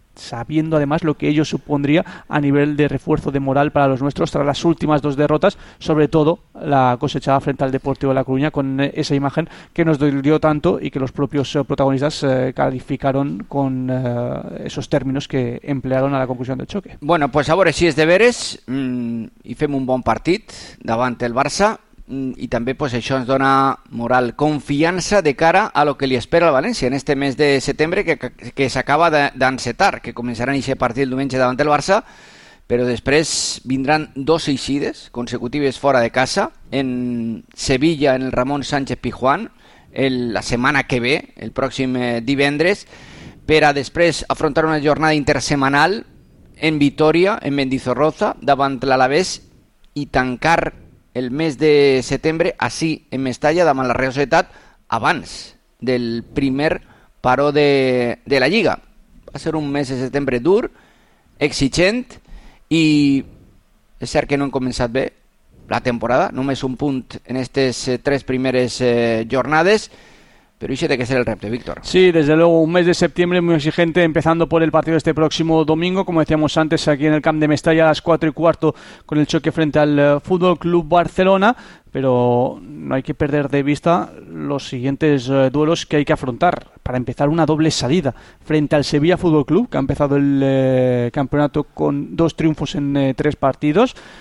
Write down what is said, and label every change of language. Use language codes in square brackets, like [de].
[es] sabiendo además lo que ello supondría a nivel de refuerzo de moral para los nuestros tras las últimas dos derrotas, sobre todo la cosechada frente al Deportivo de La Coruña con esa imagen que nos dolió tanto y que los propios protagonistas calificaron con esos términos que emplearon a la conclusión del choque. Bueno, pues ahora sí es deberes [ca] y fem un bon partit davant el Barça y también pues això ens dona moral, confianza de cara a lo que li espera al València en este mes de setembre que s'acaba d'encetar, que començaran ixe partit el diumenge davant el Barça, però després vindran dos eixides consecutives fora de casa en Sevilla, en el Ramon Sánchez Pizjuán, la setmana que ve, el pròxim divendres, per a després afrontar una jornada intersemanal en Vitoria, en Mendizorroza, davant l'Alavés, i tancar el mes de setembre així en Mestalla davant la Real Societat abans del primer paró de la Lliga. Va ser un mes de setembre dur, exigent, i és cert que no hem començat bé la temporada, només un punt en aquestes tres primeres jornades, [es] pero ese tiene que ser el [ca] repte, Víctor. [es] Sí, desde luego, un mes de septiembre muy exigente, empezando por el partido este próximo domingo, como decíamos antes, aquí en el Camp de Mestalla a las 4:15 con el choque frente al Fútbol Club Barcelona, pero no hay que perder de vista los siguientes duelos que hay que afrontar. Para empezar, una doble salida frente al Sevilla Fútbol Club, que ha empezado el campeonato con dos triunfos en tres partidos.